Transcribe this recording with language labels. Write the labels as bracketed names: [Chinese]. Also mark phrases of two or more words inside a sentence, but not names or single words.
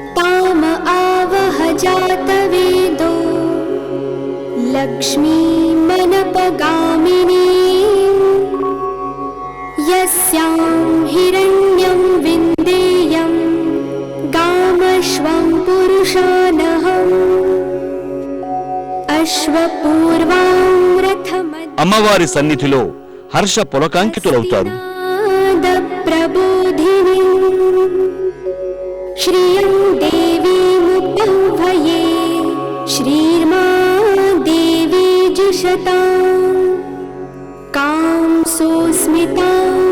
[Sanskrit] लक्ष्मी रूपगामिनी यस्यां हिरण्यं विन्देयं गामश्वं पुरुषानहम् अश्वपूर्वां रथमध्य [Telugu] అమ్మవారి సన్నిధిలో హర్ష పులకాంకితులవుతారు. [Sanskrit] प्रबोधिनी श्रियं देवीमुपह्वये श्रीर्मा देवी जुषतां कां सोऽस्मितां